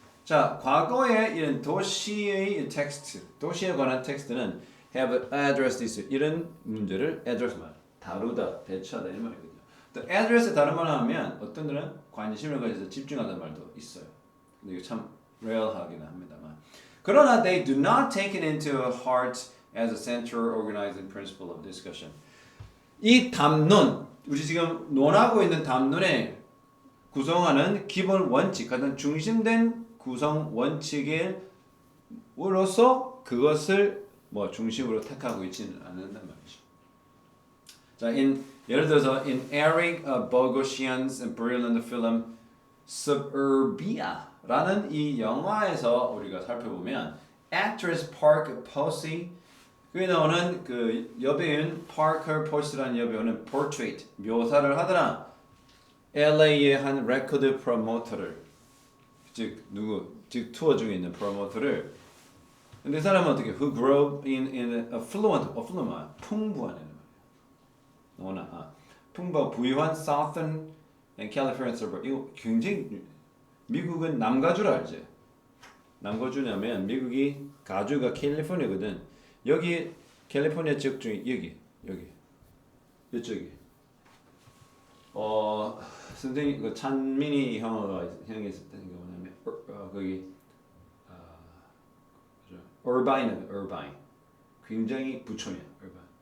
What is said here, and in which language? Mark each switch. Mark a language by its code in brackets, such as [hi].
[ko] 자, 과거에 이런 도시의 텍스트, 도시에 관한 텍스트는 [en] have addressed this [ko] 이런 문제를 address 말 다루다, 대처하다 이런 말이거든요. 또 address 다른 말 하면 어떤 들은 관심을 가져서 집중하는 말도 있어요. 근데 이거 참 rar하긴 합니다만. 그러나 [en] they do not take it into heart as a central organizing principle of discussion. [ko] 이 담론, 우리 지금 논하고 있는 담론의 구성하는 기본 원칙, 가장 중심된 구성 원칙으로서 그것을 뭐 중심으로 택하고 있지는 않는단 말이죠. 자, 예를 들어서 [en] in Eric Bogosian's brilliant film [ko] Suburbia라는 이 영화에서 우리가 살펴보면 actress Park Posey 그에 나오는 그 여배우인 Parker Posey라는 여배우는 portrait 묘사를 하더라. LA의 한 레코드 프로모터를 즉 투어 중에 있는 프로모터를 근데 이 사람은 어떻게 [en] who grew up in affluent [ko] 풍부한 애는 말이야. 풍부하고 부유한 [en] Southern and California suburb. [ko] 이거 굉장히 미국은 남가주라 알지? 남가주냐면 미국이 가주가 캘리포니아거든. 여기 캘리포니아 지역 중에 여기 이쪽이 선생님 그 찬민이 형이 있었던 게 뭐냐면 거기 얼바인 굉장히 부촌이야. 얼바인.